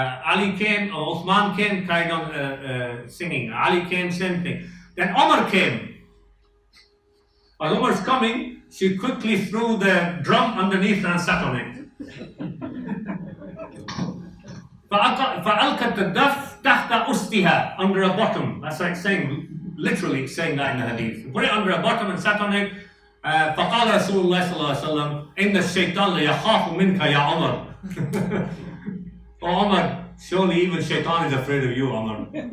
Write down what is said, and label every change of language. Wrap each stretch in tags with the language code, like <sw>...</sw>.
<en>Ali came, or Uthman came, carried on singing. Ali came, same thing. Then Umar came. As Umar's coming, she quickly threw the drum underneath and sat on it.</en> <ar>فَأَلْقَتْ الدَّفْ تَحْتَ أُسْتِهَا,</ar> <en>under a bottom. That's like saying, literally saying that in the hadith. Put it under a bottom and sat on it.</en> <ar>فَقَالَ رَسُولُ اللَّهِ صَلَّى اللَّهُ عَلَيْهِ وَسَلَّمَ إِنَّ الشَّيْطَانَ لَيَخَافُ مِنْكَ يَا عُمَرُ.</ar> <en>Oh Umar, surely even shaitan is afraid of you, Umar.</en>